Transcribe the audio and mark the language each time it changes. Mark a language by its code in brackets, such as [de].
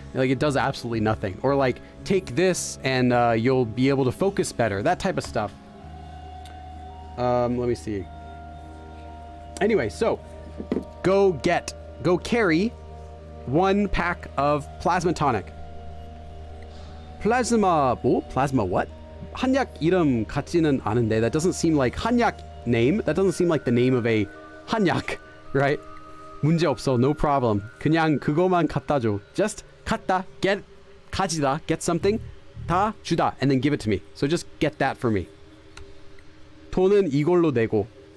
[en] Like, it does absolutely nothing. Or like, take this and you'll be able to focus better. That type of stuff. Let me see. Anyway, so go carry 1 pack of plasma tonic. Plasma what? [ko] 한약 이름 같지는 않은데. [en] That doesn't seem like 한약 name. That doesn't seem like the name of a 한약, right? [ko] 문제 없어, [en] no problem. [ko] 그냥 그거만 갖다 줘. [en] Just 갖다, 가지다, get something, 다 주다, and then give it to me. So just get that for me. [ko] 돈은 이걸로 내고.